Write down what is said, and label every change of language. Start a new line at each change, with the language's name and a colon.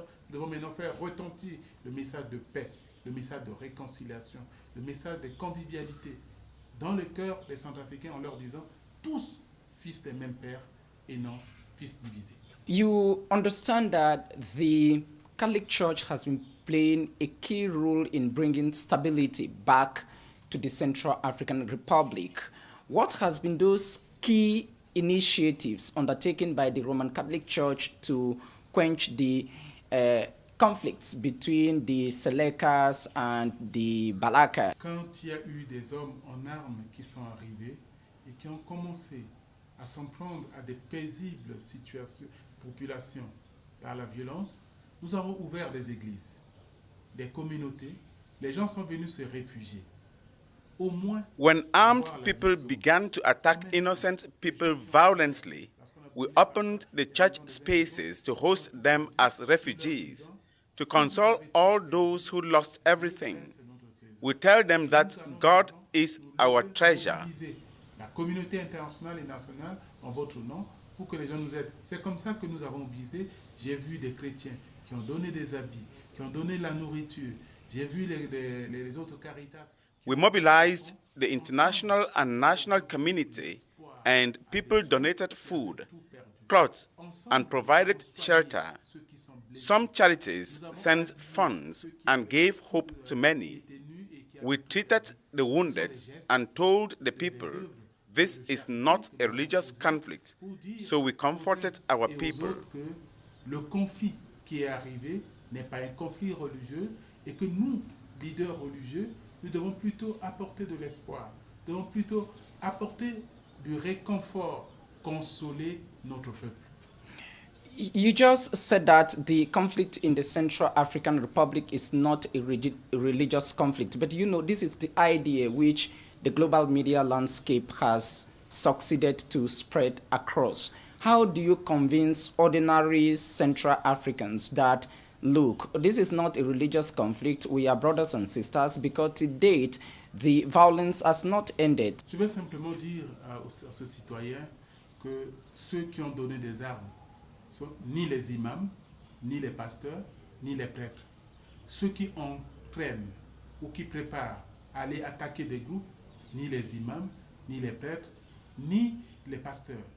French: Devons maintenant faire retentir le message de paix, le message de réconciliation, le message de convivialité dans le cœur des Centrafricains en leur disant tous fils des mêmes pères et non fils divisés.
English: You understand that the Catholic Church has been playing a key role in bringing stability back to the Central African Republic. What has been those key initiatives undertaken by the Roman Catholic Church to quench the conflicts between the Selekas and the Balaka?
French: Quand il y a eu des hommes en armes qui sont arrivés et qui ont commencé à s'en prendre à des paisibles populations par la violence, nous avons ouvert des églises, des communautés. Les gens sont venus se réfugier.
English: When armed people began to attack innocent people violently, we opened the church spaces to host them as refugees, to console all those who lost everything. We tell them that God is our treasure.
French: La communauté internationale et nationale en votre nom pour que les gens nous aident. C'est comme ça que nous avons visé. J'ai vu des chrétiens qui ont donné des habits, qui ont donné la nourriture. J'ai vu les autres caritas.
English: We mobilized the international and national community, and people donated food, clothes, and provided shelter. Some charities sent funds and gave hope to many. We treated the wounded and told the people this is not a religious conflict, so we comforted our people.
French: Le conflit qui est arrivé n'est pas un conflit religieux et que nous, leaders religieux, nous devons plutôt apporter de l'espoir, nous devons plutôt apporter du réconfort, consoler notre peuple.
English: You just said that the conflict in the Central African Republic is not a religious conflict, but you know, this is the idea which the global media landscape has succeeded to spread across. How do you convince ordinary Central Africans that, look, this is not a religious conflict, we are brothers and sisters, because to date, the violence has not ended?
French: Je vais simplement dire à ce citoyen que ceux qui ont donné des armes sont ni les imams, ni les pasteurs, ni les prêtres. Ceux qui entraînent ou qui préparent à aller attaquer des groupes, ni les imams, ni les prêtres, ni les pasteurs.